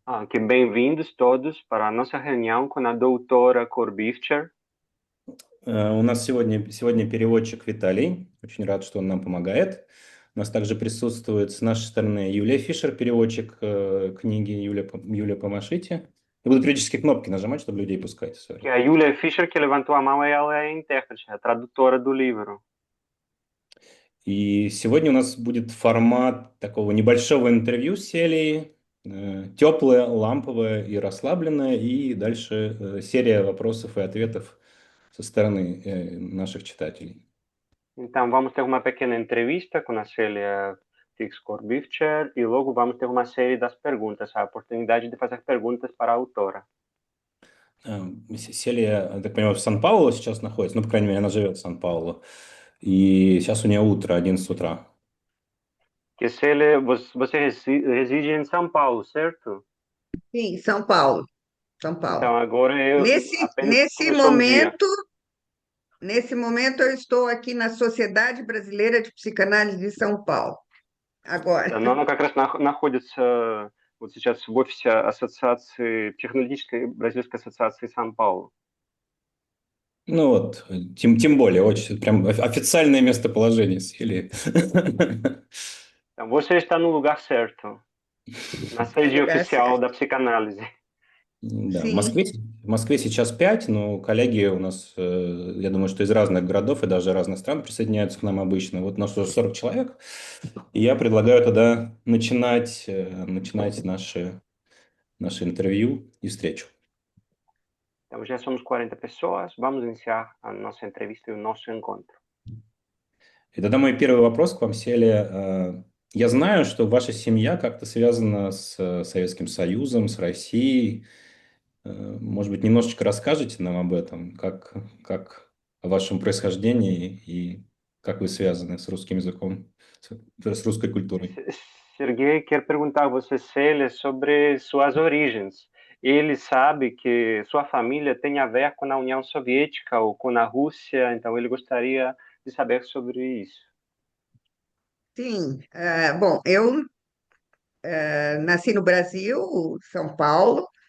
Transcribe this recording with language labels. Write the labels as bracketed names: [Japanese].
[Portuguese] Que bem-vindos todos para a nossa reunião com a doutora Corbifcher. [Russian] У нас сегодня переводчик Виталий. Очень рад, что он нам помогает. У нас также присутствует с нашей стороны Юлия Фишер, переводчик книги Юлия, помашите. Я буду периодически кнопки нажимать, чтобы людей пускать. [Portuguese] Que [English] Sorry. [Portuguese] a Julia Fischer, que levantou a mão, ela é a intérprete, a tradutora do livro. [Russian] И сегодня у нас будет формат такого небольшого интервью с Селией, теплое, ламповое и расслабленное, и дальше серия вопросов и ответов со стороны наших читателей. [Portuguese] Então, vamos ter uma pequena entrevista com a Célia Fix Corbifcher e logo vamos ter uma série das perguntas, a oportunidade de fazer perguntas para a autora. [Russian] Селия, я так понимаю, в Сан-Паулу сейчас находится, ну, по крайней мере, она живет в Сан-Паулу, и сейчас у нее утро, 11 утра. [Portuguese] Que Célia, você reside em São Paulo, certo? Sim, São Paulo, São Paulo. Então, agora Nesse, apenas nesse começou o dia. momento, nesse momento eu estou aqui na Sociedade Brasileira de Psicanálise de São Paulo. Agora. [Russian] Но она как раз находится вот сейчас в офисе Ассоциации, Психоаналитической Бразильской ассоциации Сан-Паулу. Ну вот, тем более, очень прям официальное местоположение Селии. [Portuguese] Então, você está no lugar certo, na sede Lugar oficial certo. da psicanálise. [Russian] Да, в [Portuguese] Sim, [Russian] Москве сейчас 5, но коллеги у нас, я думаю, что из разных городов и даже разных стран присоединяются к нам обычно. Вот у нас уже 40 человек, и я предлагаю тогда начинать наше интервью и встречу. [Portuguese] Então, já somos 40 pessoas, vamos iniciar a nossa entrevista e o nosso encontro. [Russian] И тогда мой первый вопрос к вам, Селия. Я знаю, что ваша семья как-то связана с Советским Союзом, с Россией. Может быть, немножечко расскажете нам об этом, как о вашем происхождении и как вы связаны с русским языком, с русской культурой? [Portuguese] Sergei quer perguntar a você, Célia, sobre suas origens. Ele sabe que sua família tem a ver com a União Soviética ou com a Rússia, então ele gostaria de saber sobre isso. sim. Bom, eu nasci no Brasil, São Paulo.